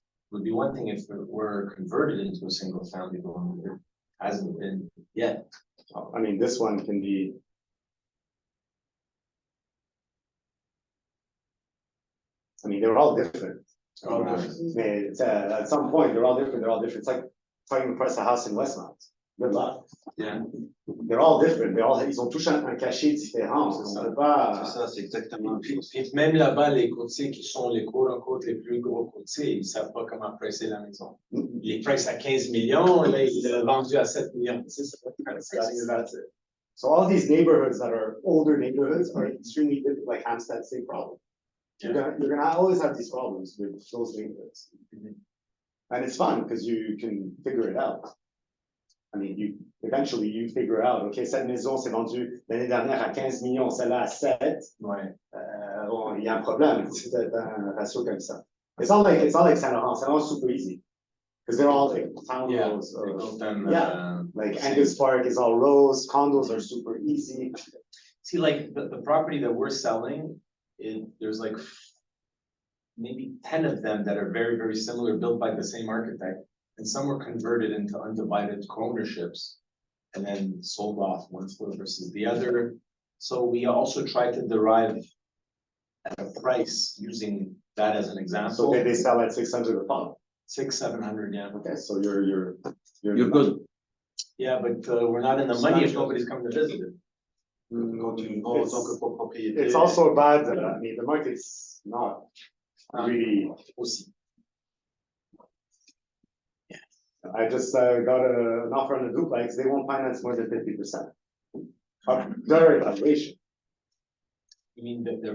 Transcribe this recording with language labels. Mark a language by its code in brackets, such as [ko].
[en] Would be one thing if it were converted into a single family home, it hasn't been yet. I mean, this one can be. I mean, they're all different. They're all different. Mais, at some point, they're all different. It's like trying to price a house in Westmount. Good luck. Yeah. They're all different. [fr] Ils ont tous un cachet différent. C'est ça. On peut pas. C'est ça, c'est exactement. Puis même là-bas, les courtiers qui sont les quote-unquote les plus gros courtiers, ils savent pas comment pricer la maison. Ils pricent à 15 millions, là, ils l'ont vendu à 7 millions. [en] That's it. So all these neighborhoods that are older neighborhoods are extremely difficult, like Hampstead, same problem. You're gonna always have these problems with those neighborhoods. And it's fun because you can figure it out. I mean, eventually you figure out, okay, [fr] cette maison s'est vendue l'année dernière à 15 millions, celle-là à 7. Ouais. Bon, il y a un problème, c'est un ratio comme ça. [en] It's not like Saint Laurent. Saint Laurent's super easy. Because they're all like Yeah. townhomes. They built them, yeah. Like same. Angus Park is all rows, condos are super easy. See, like the property that we're selling, there's like maybe 10 of them that are very, very similar, built by the same architect. And some were converted into undivided co-ownerships and then sold off one floor versus the other. So we also tried to derive a price using that as an example. So they sell at 600 a pop. 600-700, yeah. Okay, so you're good. Yeah, but we're not in the money if nobody's coming to visit it. [fr] Quand tu vends en tant que copropriété. [en] It's also bad. I mean, the market's not really. [fr] Aussi. [en] I just got an offer on a duplex. They won't finance more than 50% of their evaluation. You mean that their